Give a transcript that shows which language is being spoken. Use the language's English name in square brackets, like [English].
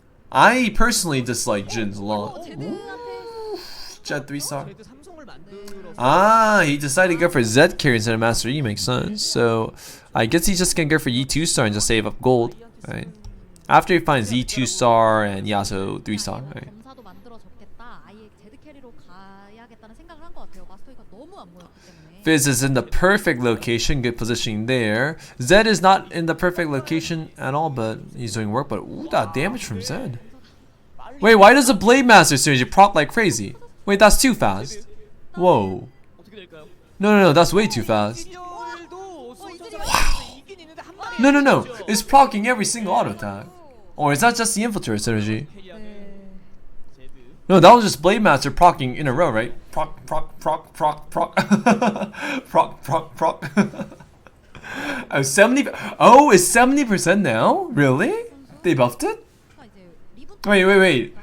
[English] I personally dislike Jin's a lot. Jet 3-star. [Korean] 제드 삼성을 만들어 [English] Ah, he decided to go for Z carry instead of Master E, makes sense. So, I guess he's just gonna go for E2 star and just save up gold, right? After he finds E2 star and Yasuo 3-star, right? [Korean] 검사도 만들어졌겠다. 아예 제드 캐리로 가야겠다는 생각을 한 것 같아요. 마스터이가 너무 안 보였기 때문에. [English] Fizz is in the perfect location, good positioning there. Zed is not in the perfect location at all, but he's doing work. But ooh, that damage from Zed. Wait, why does the Blade Master synergy proc like crazy? Wait, that's too fast. Whoa. [Korean] 어떻게 될까요? [English] No, that's way too fast. [Korean] 이들도 이긴 있는데 한 마리 [English] No, it's procking every single auto attack. Or is that just the Infiltrator synergy? [Korean] 제드 [English] No, that was just Blade Master procking in a row, right? Proc. Proc. Oh, 70. Oh, it's 70% now? Really? They buffed it? Wait.